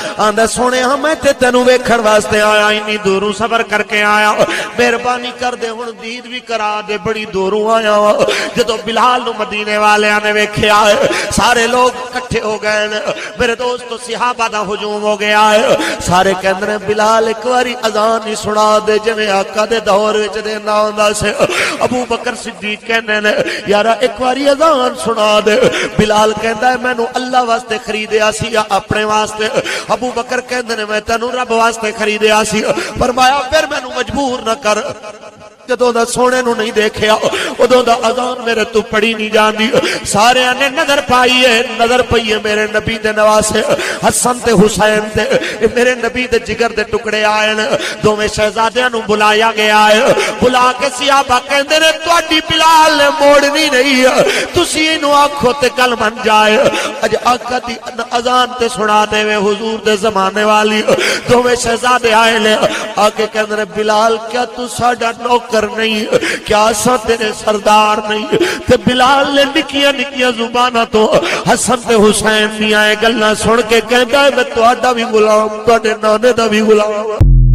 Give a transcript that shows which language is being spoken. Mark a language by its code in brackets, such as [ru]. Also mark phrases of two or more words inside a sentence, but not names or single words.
[pa] آندا سونے میں تے تینوں ویکھن واسطے آیا انی دوروں سفر کر کے آیا مہربانی کر دے ہن دید بھی کرا دے بڑی دوروں آیا جدوں بلال نو مدینے والیاں نے ویکھیا سارے لوگ اکٹھے ہو گئے میرے دوستو صحابہ دا ہجوم ہو گیا ہے سارے کہندے نے بلال ایک واری اذان ہی سنا دے جویں آقا دے دور وچ دیندا ہوندا سی ابو بکر صدیق کہندے نے یارا ایک واری اذان سنا دے بلال کہندا ہے مینوں اللہ واسطے خریدیا سی یا اپنے واسطے ابو بکر کہندے نے میں تینوں رب واسطے خریدیا سی فرمایا پھر مینوں مجبور نہ کر جدوں دا سونے نو نہیں دیکھیا ادوں دا اذان میرے تو پڑھی نہیں جاندی سارے نے نظر پائی ہے نظر پئی ہے میرے نبی دے نواسے حسن تے حسین تے میرے نبی دے جگر دے ٹکڑے آئے دوویں شہزادیاں نو بلایا گیا ہے بلا کے صحابہ کہندے نے تہاڈی بلال نے موڑنی نہیں تسی اینو آکھو تے گل بن جائے اج آقا دی اذان تے سنا دے وے حضور دے زمانے والی دوویں شہزادے آئے نے آ کے کہندے نے بلال کیا تو ساڈا نوکر نہیں کیا سا تیرے سردار نہیں تے بلال نے نکیاں نکیاں زبانہ تو حسن تے حسین نہیں آئے گلنا سن کے کہندا ہے میں تہاڈا بھی غلام تہاڈے نانے دا بھی غلام